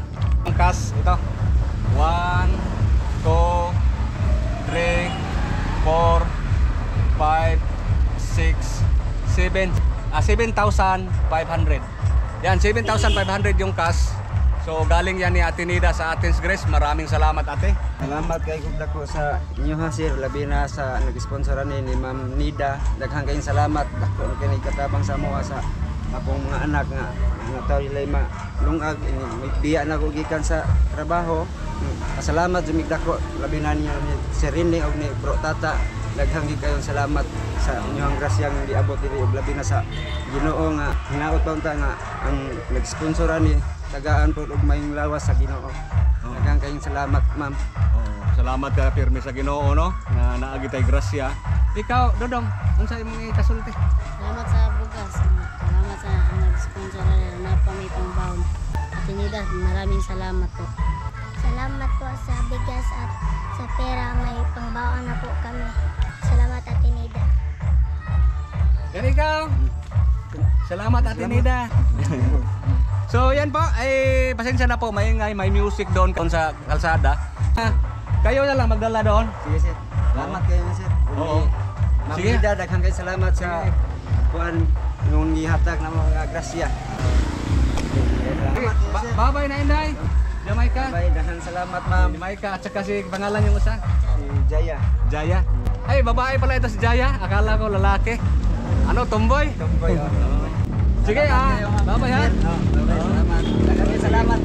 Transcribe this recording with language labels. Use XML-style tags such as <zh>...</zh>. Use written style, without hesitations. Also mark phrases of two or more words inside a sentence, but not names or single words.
<tl>Ang cash, ito. 1, 2, 3, 4, 5, 6, 7. 7,500. Yan, 7,500 yung cash. So galing yan ni Ate Nida sa Athens Grace. Maraming salamat ate.</tl> <ceb>Salamat kay Dako sa inyo ha sir, labi na sa nag-sponsoran ni Ma'am Nida. Daghang kayong salamat. Dako kini katabang sa mo sa akong mga anak nga tawo nila malungag may biya na ko gikan sa trabaho. Salamat jud dako labi na niyo ni Sir Rini og ni Bro Tata. Daghang kayong salamat sa inyong grasyang diabot diri og labi na sa Ginoo nga hinaot pa unta nga ang nag-sponsoran ni tagaan po og mayong lawas sa Ginoo. Daghang kayong salamat ma'am. Salamat ka pirmi sa Ginoo no nga naagi tay grasya. Ikaw Dodong, unsa imong ikasulti? Salamat sa bugas. Salamat sa nag-sponsor na may pangbaon.</ceb> <tl>Ate Nida, maraming salamat po. Salamat po sa bigas at sa pera. May pangbaon na po kami. Salamat Ate Nida. Yan ikaw. Salamat Ate Nida. So yan po, ay pasensya na po, may music doon sa kalsada. Kayo na lang magdala doon.</tl> <ceb>Sige sir. Salamat kayo sir. Oo. Ma'am Sige. Nida, daghang kayong salamat sa kuan yung gihatag na mga grasya. Salamat kayo, sir. Bye-bye na Inday. Jamaica. Bye, daghang salamat ma'am.</ceb> <tl>Jamaica at saka si pangalan yung isa. Si Jaya. Jaya. Ay, babae pala ito si Jaya. Akala ko lalaki. Ano, tomboy? Tomboy. Sige bye-bye ha. Salamat.</tl> <ceb>Daghang kayong salamat.</ceb>